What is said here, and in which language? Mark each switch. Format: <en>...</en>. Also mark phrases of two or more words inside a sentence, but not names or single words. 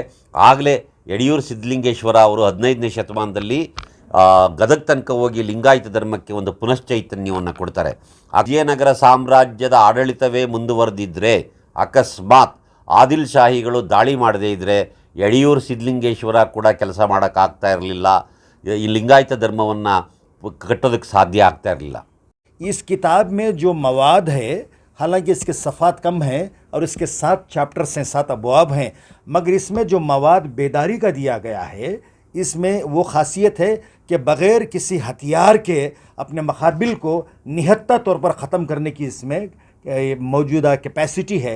<kn>ಆಗಲೇ ಯಡಿಯೂರು ಸಿದ್ಧಲಿಂಗೇಶ್ವರ ಅವರು 15ನೇ ಶತಮಾನದಲ್ಲಿ ಗದಗ ತನಕ ಹೋಗಿ ಲಿಂಗಾಯತ ಧರ್ಮಕ್ಕೆ ಒಂದು ಪುನಶ್ಚೈತನ್ಯವನ್ನು ಕೊಡ್ತಾರೆ. ವಿಜಯನಗರ ಸಾಮ್ರಾಜ್ಯದ ಆಡಳಿತವೇ ಮುಂದುವರೆದಿದ್ದರೆ, ಅಕಸ್ಮಾತ್ ಆದಿಲ್ ಶಾಹಿಗಳು ದಾಳಿ ಮಾಡದೇ ಇದ್ದರೆ ಯಡಿಯೂರು ಸಿದ್ಧಲಿಂಗೇಶ್ವರ ಕೂಡ ಕೆಲಸ ಮಾಡೋಕ್ಕಾಗ್ತಾ ಇರಲಿಲ್ಲ, ಈ ಲಿಂಗಾಯತ ಧರ್ಮವನ್ನು ಕಟ್ಟೋದಕ್ಕೆ ಸಾಧ್ಯ ಆಗ್ತಾ ಇರಲಿಲ್ಲ.</kn> <ur>اس کتاب میں جو مواد ہے، حالانکہ اس کے صفحات کم ہیں اور اس کے 7 چیپٹرز ہیں، 7 ابواب ہیں، مگر اس میں جو مواد بیداری کا دیا گیا ہے، اس میں وہ خاصیت ہے کہ بغیر کسی ہتھیار کے اپنے مقابل کو نہتا طور پر ختم کرنے کی اس میں موجودہ کیپیسٹی ہے.</ur>